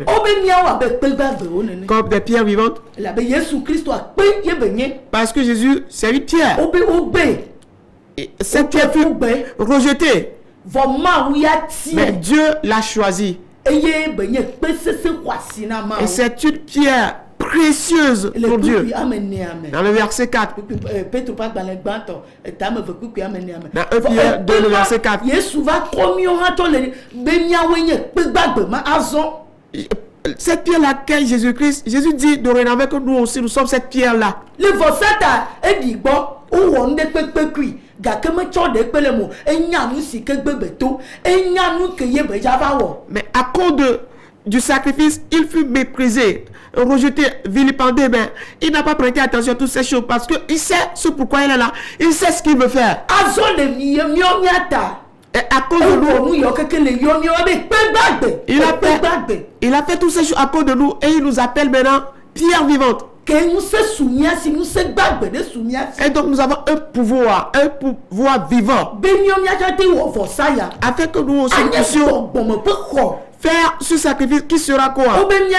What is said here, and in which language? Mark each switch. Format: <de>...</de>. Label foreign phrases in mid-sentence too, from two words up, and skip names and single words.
<fr>Comme des pierres vivantes. Parce que Jésus, c'est une pierre. Et cette pierre fut rejetée. Mais Dieu l'a choisi. Et c'est une pierre précieuse Le pour Dieu.</fr> <ee>kpikpi ame ne ame.</ee> <fr>Dans le verset 4.</fr> <ee>Petro ƒe agbalẽ gbãtɔ etame ve kpikpi ame ne ame.</ee> <fr>Dans 1 Pierre 2, le verset 4.</fr> <ee>Yesu va kɔ míawo hã tɔ le be míawoe nye kpe gbagbe ma azɔ.</ee> <fr>Cette pierre laquelle Jésus-Christ, Jésus dit dorénavant que nous aussi nous sommes cette pierre-là.</fr> <ee>Le vɔsata eɖi gbɔ wowɔ nu ɖe kpekpekui gake metsɔ ɖe kpe le mo enya nu si ke gbegbe to enya nu ke ye be dza va wɔ.</ee> <fr>Mais à cause du sacrifice, il fut méprisé, rejeté, vilipendé. Mais il n'a pas prêté attention à toutes ces choses parce qu'il sait ce pourquoi il est là. Il sait ce qu'il veut faire.</fr> <ee>Azɔ le míawo míata.</ee> <fr>Et à cause de nous, Il il a fait toutes ces choses à cause de nous et il nous appelle maintenant pierre vivante. Et donc nous avons un pouvoir vivant. Afin que nous aussi puissions faire ce sacrifice qui sera quoi?</fr>